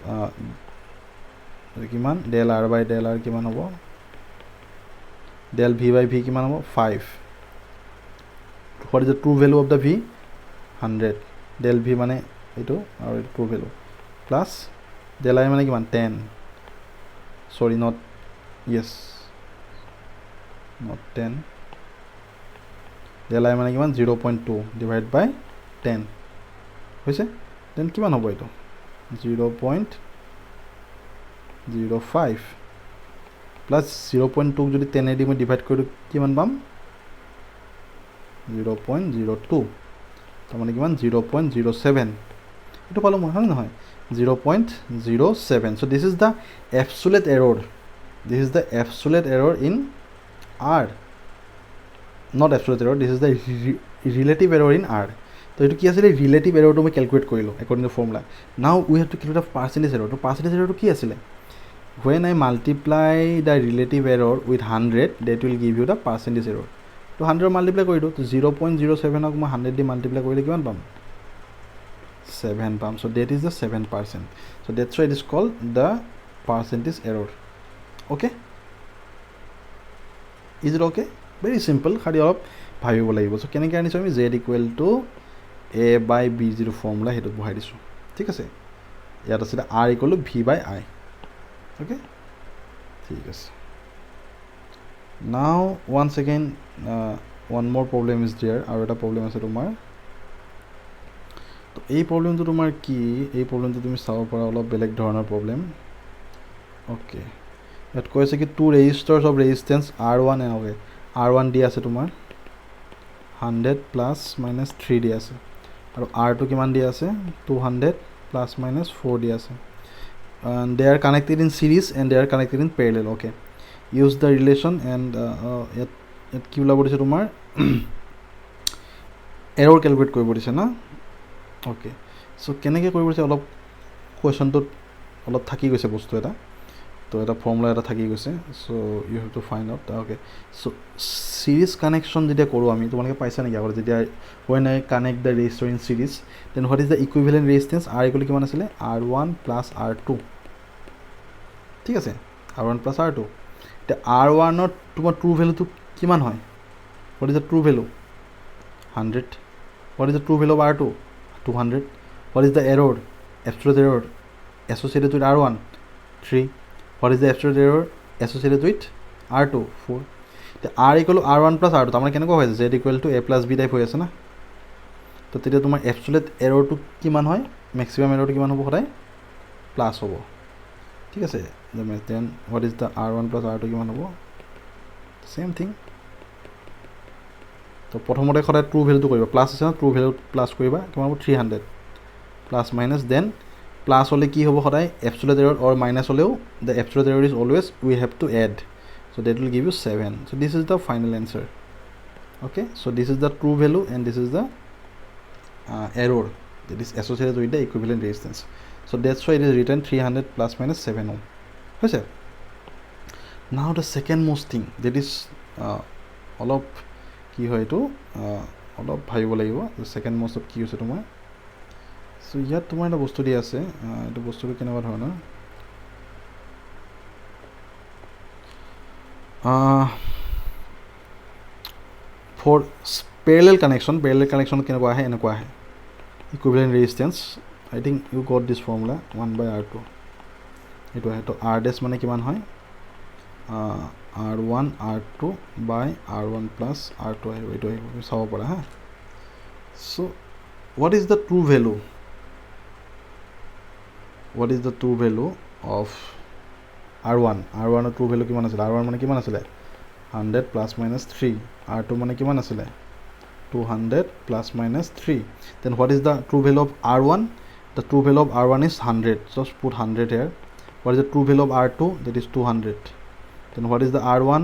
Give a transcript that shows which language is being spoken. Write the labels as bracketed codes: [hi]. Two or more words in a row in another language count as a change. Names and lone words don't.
[en] কিমান del r by del r [as] কিমান হ'ব [en] del v by v [as] কিমান হ'ব [en] 5 what is the true value of the v 100 del v [as] মানে এটো আৰু এটো [en] true value plus del I [as] মানে কিমান [en] 10 sorry not yes [as] not 10 del I মানে কিমান 0.2 [en] divided by [as] 10 হৈছে then কিমান হ'ব এটো 0.05 plus 0.2 যদি 10 এ দি মই ডিভাইড কৰি কিমান পাম 0.02 তাৰ মানে কিমান 0.07 এটো পালো মই হয় নহয় 0.07 [en] so this is the absolute error in R not absolute error this is the relative error in R [as] তো এটো কি আছিল [en] relative error [as] টো মই ক্যালকুলেট কৰিলো [en] according to formula now we have to calculate the percentage error তো percentage error [as] টো কি আছিল [en] when I multiply the relative error with 100 that will give you the percentage error [as] তো 100 মাল্টিপ্লাই কৰি দিওঁ তো 0.07ক মই 100 দি মাল্টিপ্লাই কৰিলে কিমান পাম [en] 7 পাম so that is the 7% so that's why it is called the percentage error okay is it okay very simple [as] খালি অলপ ভাবিব লাগিব [en] so [as] কেনেকৈ আনিছোঁ আমি [en] z equal to a by b [as] যিটো ফৰ্মুলা সেইটোত বহাই দিছোঁ ঠিক আছে ইয়াত আছিলে [en] r equal to v by I okay [as] ঠিক আছে [en] now once again one more problem is there [as] আৰু এটা প্ৰবলেম আছে তোমাৰ তো এই প্ৰবলেমটো তোমাৰ কি এই প্ৰবলেমটো তুমি চাব পাৰা অলপ বেলেগ ধৰণৰ প্ৰবলেম ওকে ইয়াত কৈ আছে কি [en] two resistors of resistance [as] R1 এনেকৈ R1 দি আছে তোমাৰ 100 [en] plus minus [as] 3 দি আছে আৰু R2 কিমান দি আছে 200 [en] plus minus [as] 4 দি আছে [en] they are connected in series and they are connected in parallel okay use the relation and [as] ইয়াত কি ওলাব দিছে তোমাৰ [en] error calculate [as] কৰিব দিছে না [en] okay so [as] কেনেকৈ কৰিব দিছে অলপ কুৱেশ্যনটোত অলপ থাকি গৈছে বস্তু এটা তো এটা ফৰ্মুলা এটা থাকি গৈছে [en] so you have to find out okay so series connection [as] যেতিয়া কৰোঁ আমি তোমালোকে পাইছা নেকি আগতে যেতিয়া [en] when I connect the resistor in series then what is the equivalent resistance R equal [as] কিমান আছিলে [en] R1 plus R2 [as] ঠিক আছে [en] R1 plus R2 এতিয়া R1 [as] ৰ তোমাৰ ট্ৰু ভ্যালুটো কিমান হয় [en] what is the true value 100 what is the true value of R2 200 what is the error absolute error associated with R1 3 what is the absolute error associated with R2 4 the R equal to R1 plus R2 [as] তামানে কেনেকৈ হয় [en] z equal to a plus b [as] টাইপ হৈ আছে না তো তেতিয়া তোমাৰ [en] absolute error [as] টো কিমান হয় [en] maximum error [as] টো কিমান হ'ব সদায় প্লাস হ'ব ঠিক আছে [en] then what is the R1 plus R2 [as] কিমান হ'ব [en] same thing [as] তো প্ৰথমতে সদায় [en] true valueটো [as] কৰিবা প্লাস আছে না [en] true value plus [as] কৰিবা কিমান হ'ব 300 [en] plus minus then plus [as] হলে কি হ'ব সদায় [en] absolute error or minus [as] হলেও [en] the absolute error is always we have to add so that will give you 7 so this is the final answer okay so this is the true value and this is the error that is associated with the equivalent resistance so that's why it is written 300 plus minus 7 ohm okay now the second most thing that is [as] অলপ কি হয় তো অলপ ভাবিব লাগিব [en] second most of [as] কি হৈছে তোমাৰ সো ইয়াত তোমাৰ এটা বস্তু দি আছে এটা বস্তুটো কেনেকুৱা ধৰণৰ [en] for parallel connection [as] কেনেকুৱা আহে এনেকুৱা আহে [en] equivalent resistance I think you got this formula 1 by R2 [as] এইটো আহে তো [en] R dash [as] মানে কিমান হয় [en] R1 R2 by R1 plus R2 [as] আহিব এইটো আহিব চাব পৰা হা [en] so what is the true value of R1 ৰ true value [as] কিমান আছিল [en] R1 [as] মানে কিমান আছিল [en] 100 plus minus 3 R2 [as] মানে কিমান আছিল [en] 200 plus minus 3 then what is the true value of R1 the true value of R1 is 100 just put 100 here what is the true value of R2 that is 200 then what is the R1